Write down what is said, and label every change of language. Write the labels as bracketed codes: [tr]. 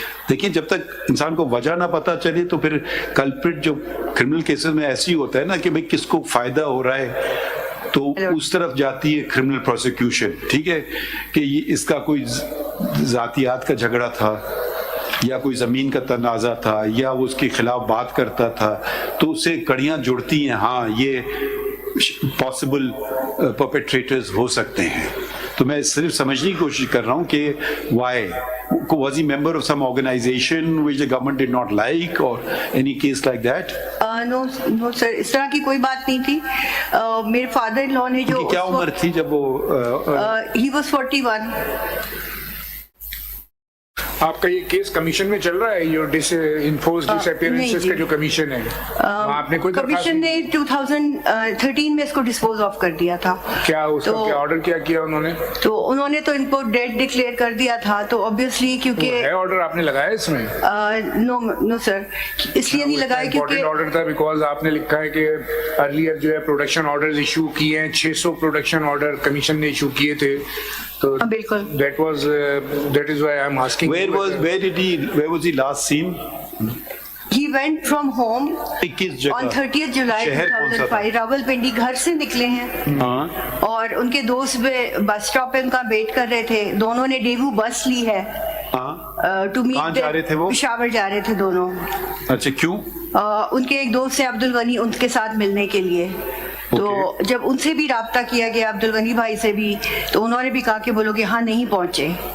[ur] دیکھیں، جب تک انسان کو وجہ نہ پتا چلے تو پھر کلپریٹ جو کرمنل کیسز میں ایسی ہوتا ہے نا کہ بھئی کس کو فائدہ ہو رہا ہے، تو اس طرف جاتی ہے کرمنل پروسیکیوشن. ٹھیک ہے کہ یہ اس کا کوئی ذاتیات کا جھگڑا تھا، یا کوئی زمین کا تنازع تھا، یا وہ اس کے خلاف بات کرتا تھا، تو اس سے کڑیاں جڑتی ہیں. ہاں، یہ پاسبل پرپیٹریٹرز ہو سکتے ہیں. تو میں صرف سمجھنے کی کوشش کر رہا ہوں کہ Y [en] was he member of some organization which the government did not like, or any case like that? No sir, [ur] اس طرح کی کوئی بات نہیں تھی. میرے فادر ان لا نے جو کیا عمر تھی جب وہ [en] he was 41. [ur] آپ کا یہ کیس کمیشن میں چل رہا ہے، یہ انفورس ڈس اپیئرنسز کا جو کمیشن ہے، آپ نے کوئی کمیشن نے 2013 میں اس کو ڈسپوز آف کر دیا تھا. کیا اس کا کیا آرڈر کیا انہوں نے؟ تو انہوں نے تو ان کو ڈیڈ ڈکلیئر کر دیا تھا. تو obviously کیونکہ ہے آرڈر آپ نے لگایا اس میں؟ نو سر، اس لیے نہیں لگایا کیونکہ آرڈر تھا بیکاز آپ نے لکھا ہے کہ ارلیئر جو ہے پروڈکشن آرڈرز ایشو کیے ہیں، 600 پروڈکشن آرڈر کمیشن نے ایشو کیے تھے. بالکل. [en] That is why I'm asking. Where was he last seen? He went from home on 30th July 2005. [ur] Rawalpindi گھر سے نکلے ہیں اور ان کے دوست بس اسٹاپ پہ ان کا ویٹ کر رہے تھے. دونوں نے ڈیوو بس لی ہے ٹو میٹ. پشاور جا رہے تھے دونوں. اچھا، کیوں؟ ان کے ایک دوست ہیں عبد الغنی، ان کے ساتھ ملنے کے لیے. تو جب ان سے بھی رابطہ کیا گیا، عبد الغنی بھائی سے بھی، تو انہوں نے بھی کہا کہ بولو کہ ہاں نہیں پہنچے.